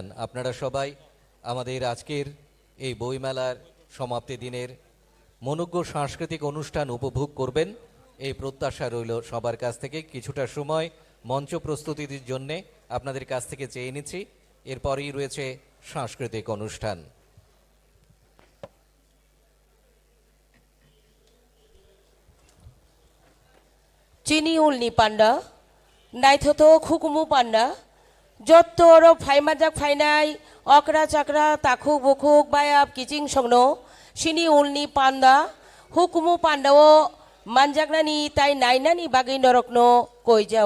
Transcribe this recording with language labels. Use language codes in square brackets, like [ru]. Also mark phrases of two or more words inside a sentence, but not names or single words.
[bn] আপনারা সবাই আমাদের আজকের এই বইমেলার সমাপ্তি দিনের মনোজ্ঞ সাংস্কৃতিক অনুষ্ঠান উপভোগ করবেন এই প্রত্যাশা রইল সবার কাছ থেকে। কিছুটা সময় মঞ্চ প্রস্তুতির জন্যে আপনাদের কাছ থেকে চেয়ে নিচ্ছি। এরপরেই রয়েছে সাংস্কৃতিক অনুষ্ঠান। [trp] चिनी उलनी पान्डा नाइथतो खुकुमु पान्डा जत्तो अरो फाइमाजाक फाइनाय अकरा चाकरा ताखुक बुखुक बायाब किचिं संनो सिनी उलनी पान्डा हुकुमु पान्डाओ मानजाकनानि ताइ नायनानि बागै नरकनो कइजाओ।